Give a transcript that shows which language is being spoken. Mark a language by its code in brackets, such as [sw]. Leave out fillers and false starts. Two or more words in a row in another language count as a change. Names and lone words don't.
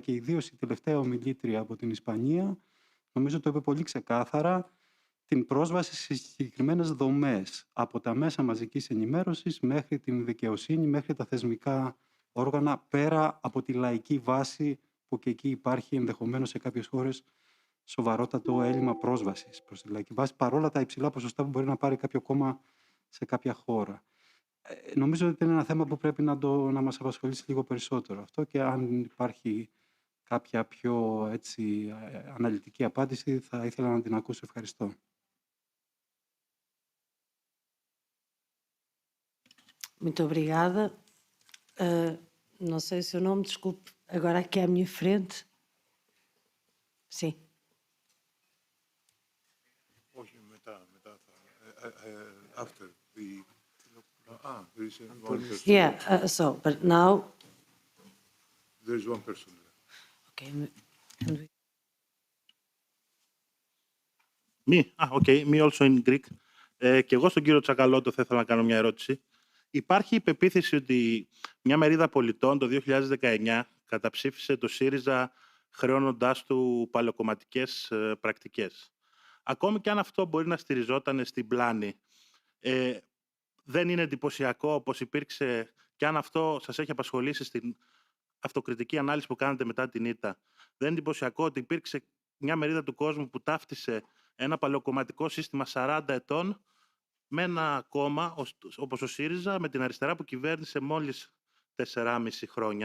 [el] Και ιδίως η τελευταία ομιλήτρια από την Ισπανία, νομίζω το είπε πολύ ξεκάθαρα, την πρόσβαση σε συγκεκριμένες δομές, από τα μέσα μαζικής ενημέρωσης μέχρι την δικαιοσύνη, μέχρι τα θεσμικά όργανα, πέρα από τη λαϊκή βάση που και εκεί υπάρχει ενδεχομένως σε κάποιες χώρες σοβαρότατο έλλειμμα πρόσβασης προς τη λαϊκή βάση, παρόλα τα υψηλά ποσοστά που μπορεί να πάρει κάποιο κόμμα σε κάποια χώρα. Νομίζω ότι είναι ένα θέμα που πρέπει να μας απασχολήσει λίγο περισσότερο αυτό, και αν υπάρχει κάποια πιο έτσι, αναλυτική απάντηση, θα ήθελα να την ακούσω. Ευχαριστώ. [pt] Muito obrigada. Não sei o seu nome, desculpe. Agora aqui à minha frente. Sim. [el] Όχι, μετά. [en] After the... there is one person. Yeah, so, but now... There is one person there. Okay. And we... Me also in Greek. [el] Και εγώ στον κύριο Τσακαλώτο θα ήθελα να κάνω μια ερώτηση. Υπάρχει η πεποίθηση ότι μια μερίδα πολιτών το 2019 καταψήφισε το ΣΥΡΙΖΑ χρεώνοντάς του παλαιοκομματικές πρακτικές. Ακόμη και αν αυτό μπορεί να στηριζόταν στην πλάνη, δεν είναι εντυπωσιακό όπως υπήρξε, και αν αυτό σας έχει απασχολήσει στην αυτοκριτική ανάλυση που κάνετε μετά την ήττα, δεν είναι εντυπωσιακό ότι υπήρξε μια μερίδα του κόσμου που ταύτισε ένα παλαιοκομματικό σύστημα 40 ετών με ένα κόμμα όπως ο ΣΥΡΙΖΑ, με την αριστερά που κυβέρνησε μόλις 4,5 χρόνια.